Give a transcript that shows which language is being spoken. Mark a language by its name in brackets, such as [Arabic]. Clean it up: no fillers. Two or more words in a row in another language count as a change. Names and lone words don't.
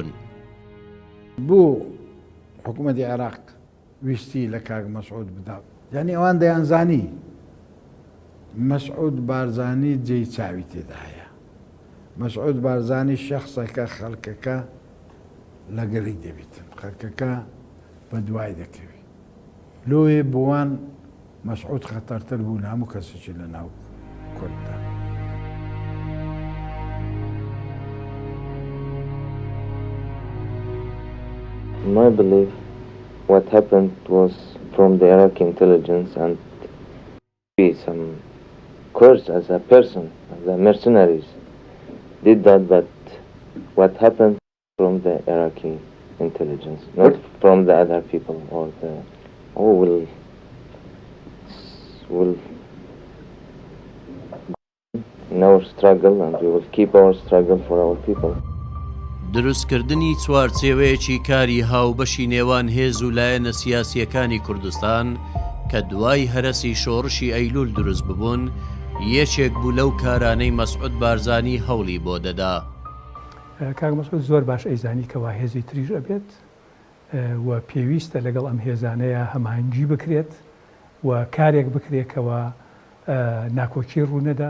[Central Kurdish] بۆ حکوومەتی عێراق ویستی لە کاک مەسعود بدات یعنی ئەوان دەیانزانی مەسعود بارزانی جێی چاوی تێدایە مەسعود بارزانی شەخصەکە خەڵکەکە لەگەڵی دەبێتن خەڵکەکە بە دوای دەکەوی لۆیە بۆوان مەسعود خەتەرتر بوون هەموو کەسێکی لە ناو کورتدا. [English] In my belief, what happened was from the Iraqi intelligence and some Kurds as a person, as a mercenaries, did that, but what happened from the Iraqi intelligence, not from the other people or the who will in our struggle, and we will keep our struggle for our people. [Central Kurdish] دروستکردنی چوارچێوەیەکی کاری هاوبەشی نێوان هێز و لایەنە سیاسیەکانی کوردستان کە دوای هەرەسی شۆڕشی ئەیلول دروست ببوون یەکێک بوو لەو کارانەی مەسعود بارزانی هەوڵی بۆ دەدا. کاک مەسعود زۆر باش ئەیزانی کەوا هێزی تریژ ئەبێت و پێویستە لەگەڵ ئەم هێزانەیە هەماهنگگی بکرێت و کارێک بکرێتەوە ناکۆکی ڕوونەدا.